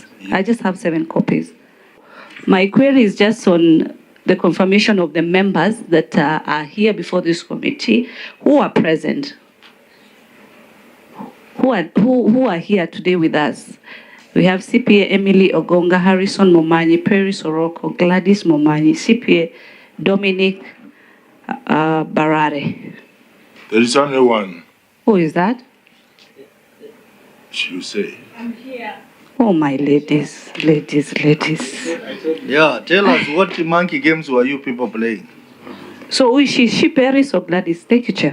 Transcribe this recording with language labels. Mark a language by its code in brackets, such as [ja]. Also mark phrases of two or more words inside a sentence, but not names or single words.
[en] Yeah. I just have 7 copies. My query is just on the confirmation of the members that are here before this committee who are present, who are here today with us. We have CPA Emily Ogonga, Harrison Momanyi, Perry Soroko, Gladys Momanyi, CPA Dominic Barare. There is only one. Who is that? You say. I'm here. Oh, my ladies. Yeah, tell us what monkey games were you people playing? So is she Paris or Gladys? Thank you, Chair.